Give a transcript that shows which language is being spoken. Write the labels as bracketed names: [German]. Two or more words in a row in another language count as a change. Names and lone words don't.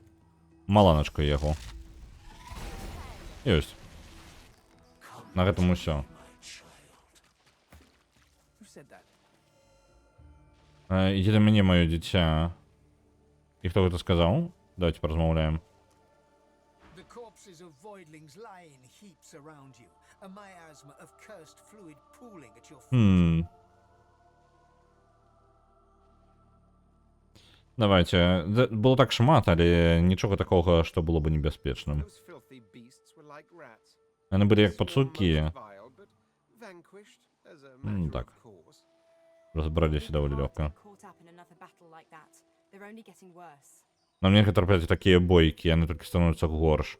[Belarusian] Маланачка яго. Ёсць. На гэтым усё. Ідзі да мяне, маё дзіця. І хто гэта сказаў? Давайте паразмаўляем. [English] The corpses of voidlings lie in heaps around you. A miasma of cursed fluid pooling at your feet. [Belarusian] Давайте. Было так шмат, але нічога такога, што было бы небяспечным. Яны былі як пацукі. Так. Разбраліся даволі лёгка. Нам нельга трапляць такія бойкі, яны толькі становяцца горш.